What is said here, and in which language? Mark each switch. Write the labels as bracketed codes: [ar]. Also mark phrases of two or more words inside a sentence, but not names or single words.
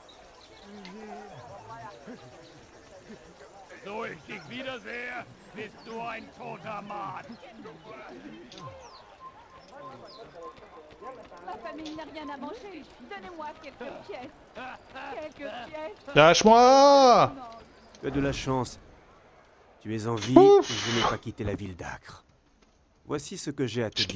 [de] So ich dich wiedersehe, bist du ein toter Mann. [fr] Ma famille n'a rien à manger. Donnez-moi quelques pièces. Quelques pièces. Lâche-moi! Tu as de la chance. Tu es en vie et je n'ai pas quitté la ville d'Acre. Voici ce que j'ai à te dire.